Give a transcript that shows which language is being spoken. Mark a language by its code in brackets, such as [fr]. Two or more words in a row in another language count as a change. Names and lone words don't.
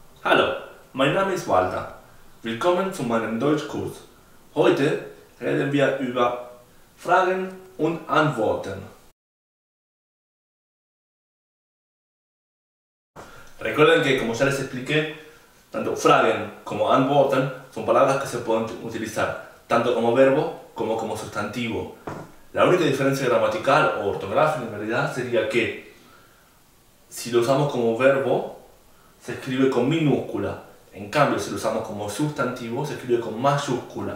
[de] Hallo, mein Name ist Walter. Willkommen zu meinem Deutschkurs. Heute reden wir über Fragen und Antworten. [es] Recuerden que, como ya les expliqué, tanto Fragen como Antworten son palabras que se pueden utilizar tanto como verbo como sustantivo. La única diferencia gramatical o ortográfica en realidad sería que si lo usamos como verbo se escribe con minúscula, en cambio si lo usamos como sustantivo se escribe con mayúscula.